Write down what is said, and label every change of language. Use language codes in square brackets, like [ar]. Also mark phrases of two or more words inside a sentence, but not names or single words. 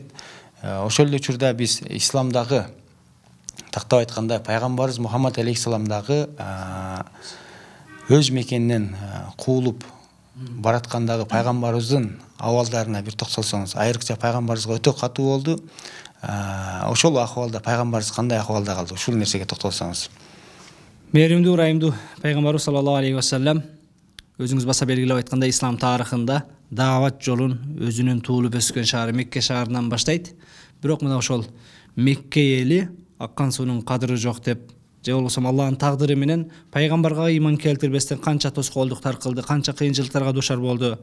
[ky] Ошол эле учурда биз исламдагы тактап айтканда пайгамбарыбыз Мухаммад алейхиссаламдагы өз мекенинен куулуп бараткандагы пайгамбарыбыздын абалдарына бир токтолсоңуз, айрыкча пайгамбарыбызга өтө катуу болду. Ошол акыбалда пайгамбарыбыз кандай акыбалда калды? Ушул нерсеге токтолсоңуз. Мээримдүү, ырайымдуу пайгамбарыбыз [ar] صلى الله عليه وسلم [ky] өзүңүз баса белгилеп айткандай, ислам тарыхында даават жолун өзүнүн туулуп өскөн шаары Мекке шаарынан баштайт. Бирок мына ошол Мекке эли аккан суунун кадыры жок деп, же болбосо Аллахтын тагдыры менен пайгамбарга ыйман келтирбестен канча тоскоолдуктар кылды, канча кыйынчылыктарга душар болду.